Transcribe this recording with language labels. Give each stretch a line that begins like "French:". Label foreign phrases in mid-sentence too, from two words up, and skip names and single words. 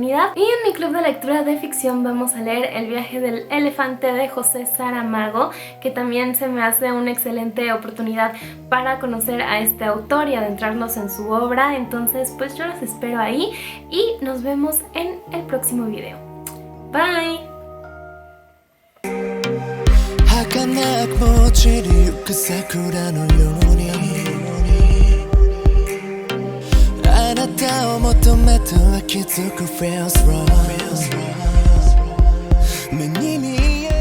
Spanish: Y en mi club de lectura de ficción vamos a leer El viaje del elefante de José Saramago, que también se me hace una excelente oportunidad para conocer a este autor y adentrarnos en su obra. Entonces pues yo los espero ahí y nos vemos en el próximo video. Bye.
Japanese: 儚くも散りゆく桜のようにあなたを求めては気づく
English: Feels wrong
Japanese: 目に見え